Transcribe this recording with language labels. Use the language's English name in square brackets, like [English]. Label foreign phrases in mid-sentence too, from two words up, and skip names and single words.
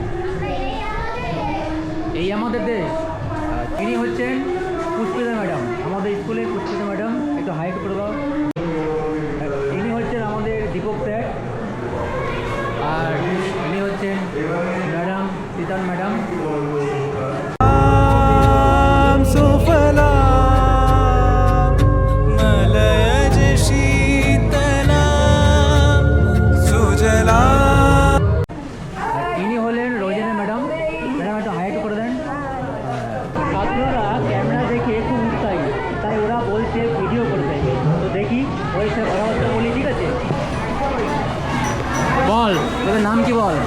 [Bangla] এই আমাদের দেশ। ইনি হচ্ছেন পুষ্পিতা ম্যাডাম, আমাদের স্কুলের পুষ্পিতা ম্যাডাম, একটু হাইট করে দাও। ইনি হচ্ছেন আমাদের দীপক স্যার। আর ইনি হচ্ছেন ম্যাডাম শীতল ম্যাডাম। [Sanskrit] सुफला मलयज शीतला सुजला [Bangla] আর ইনি হলেন রোজিনা ম্যাডাম। ম্যাডাম একটু হাইট করে দেন। ছাত্ররা ক্যামেরা দেখে খুব উৎসাহী, তাই ওরা বলছে ভিডিও করতে। তো দেখি ওই সে কথাবার্তা বলি, ঠিক আছে? বল, তোদের নাম কি বল?